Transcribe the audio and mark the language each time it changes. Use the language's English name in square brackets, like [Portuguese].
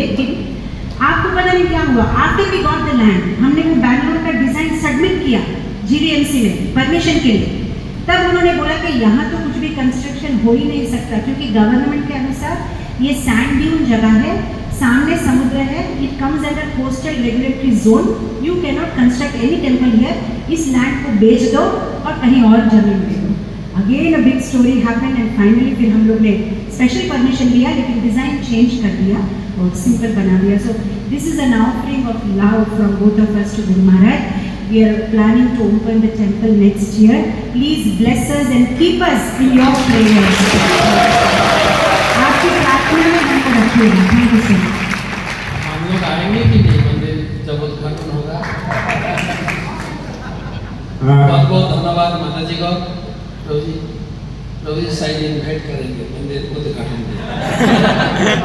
[Hindi] लेकिन आपको पता नहीं क्या हुआ, [English] after we got the land, [Hindi] हमने वो बैंगलोर का डिज़ाइन सबमिट किया GVMC में परमिशन के लिए, तब उन्होंने बोला कि यहाँ तो कुछ भी कंस्ट्रक्शन हो ही नहीं सकता, क्योंकि गवर्नमेंट के अनुसार ये सैंड ड्यून जगह है, सामने समुद्र है, [English] it comes under coastal regulatory zone, you can not construct any temple here, [Hindi] इस लैंड को बेच दो और कहीं और जमीन दे दो। [English] again a big story happened and finally [Hindi] फिर हम लोग ने स्पेशल परमिशन लिया, लेकिन डिज़ाइन चेंज कर दिया और सिंपल बना दिया। [English] So this is an offering of love from both of us to Guru Maharaj. We are planning to open the temple next year. Please bless us and keep us in your prayers. [Hindi] आपकी प्रार्थना में हमको रखिएगा। [English] Thank you sir. [Hindi] हम लोग आएंगे कि नहीं मंदिर जब उद्घाटन होगा? बहुत बहुत धन्यवाद माता जी को। प्रभु जी साइड इन्वाइट करेंगे मंदिर उद्घाटन में।